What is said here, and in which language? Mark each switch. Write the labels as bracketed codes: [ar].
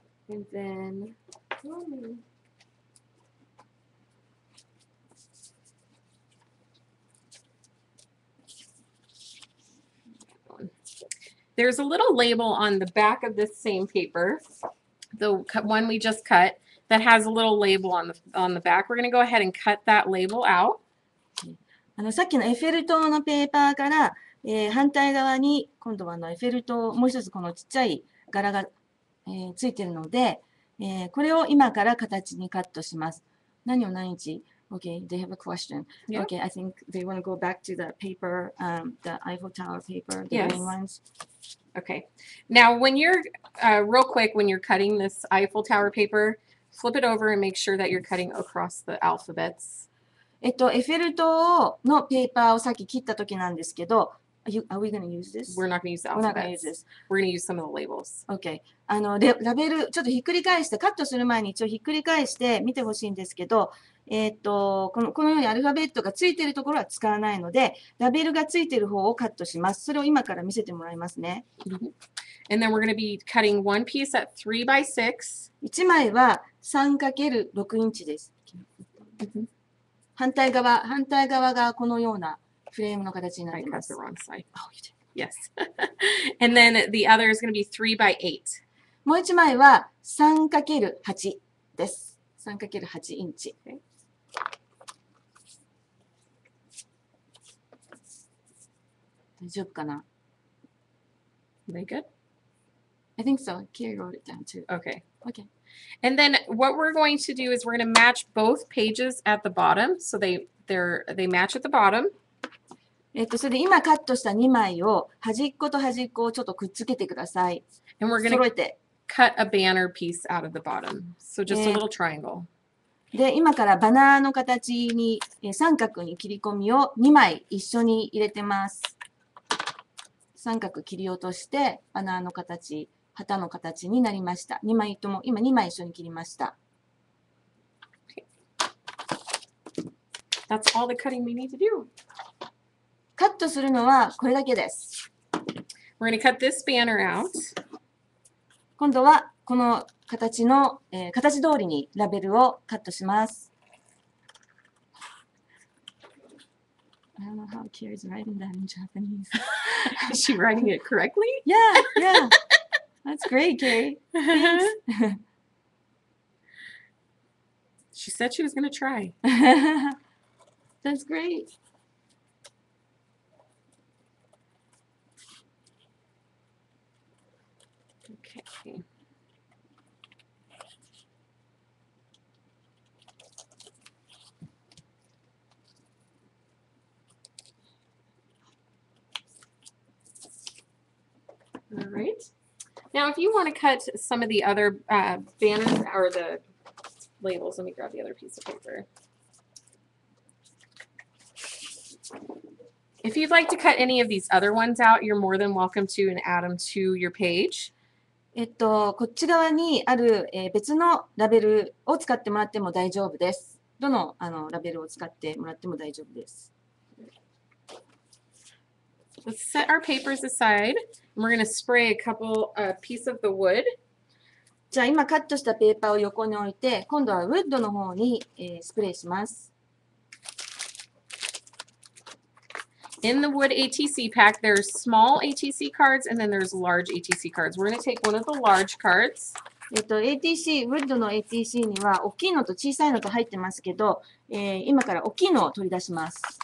[en] And then, there's a little label on the back of this same paper, the one we just cut, that has a little label on the back. We're going to go ahead and cut that label out. [ja] さっきのエッフェル塔のペーパーから、反対側に今度はエッフェル塔、もう一つこのちっちゃい柄が、ついてるので、これを今から形にカットします。何を何日 [en] Okay, they have a question. Yeah. Okay, I think they want to go back to the paper, the Eiffel Tower paper, the Yes. green ones. Okay. Now, when you're real quick, when you're cutting this Eiffel Tower paper, flip it over and make sure that you're cutting across the alphabets. [ja] エッフェル塔のペーパーをさっき切った時なんですけど、 [en] are we going to use this? We're not going to use the We're not going to use alphabets. this. We're going to use some of the labels. Okay. [ja] ラベル、ちょっとひっくり返して、カットする前に一応ひっくり返して見てほしいんですけど、このようにアルファベットがついているところは使わないので、ラベルがついている方をカットします。それを今から見せてもらいますね。 [en] And then we're going to be cutting one piece at 3 by 6. [ja] 1枚は 3×6 インチです。反対側がこのようなフレームの形になっ [en] I [ja] ていま [en] cut [ja] す。 [en] the wrong side. Oh, you did. Yes. And then the other is going to be 3 by 8. [ja] もう1枚は 3×8 です。 3×8 インチ。大丈夫かな [en] Are they good? I think so. Carrie wrote it down too. Okay. Okay. And then what we're going to do is we're going to match both pages at the bottom. So they match at the bottom. [ja] それで今カットした2枚を端っこと端っこをちょっとくっつけてください。 [en] And we're going [ja] 揃 [en] to [ja] えて。 [en] cut a banner piece out of the bottom. So just a Yeah. little triangle. [ja] で、今からバナーの形に三角に切り込みを2枚一緒に入れてます。三角切り落としてバナーの形、旗の形になりました。 2枚とも、今2枚一緒に切りました。 [en] That's all the cutting we need to do. [ja] カットするのはこれだけです。 [en] We're going to cut this banner out. [ja] 今度はこの形の、形通りにラベルをカットします。 [en] I don't know how Carrie's writing that in Japanese. Is she writing it correctly? Yeah, yeah. That's great, Carrie. Thanks. She said she was going to try. That's great. Okay. All right. Now, if you want to cut some of the other banners or the labels, let me grab the other piece of paper. If you'd like to cut any of these other ones out, you're more than welcome to and add them to your page. [ja] こっち側にある、別のラベルを使ってもらっても大丈夫です。どの、ラベルを使ってもらっても大丈夫です。 [en] Let's set our papers aside. And we're going to spray a couple piece of the wood. [ja] じゃあ今カットしたペーパーを横に置いて、今度はウッドの方に、スプレーします。 [en] In the wood ATC pack, there's small ATC cards and then there's large ATC cards. We're going to take one of the large cards. [ja] ATC、ウッドの ATC には大きいのと小さいのと入ってますけど、今から大きいのを取り出します。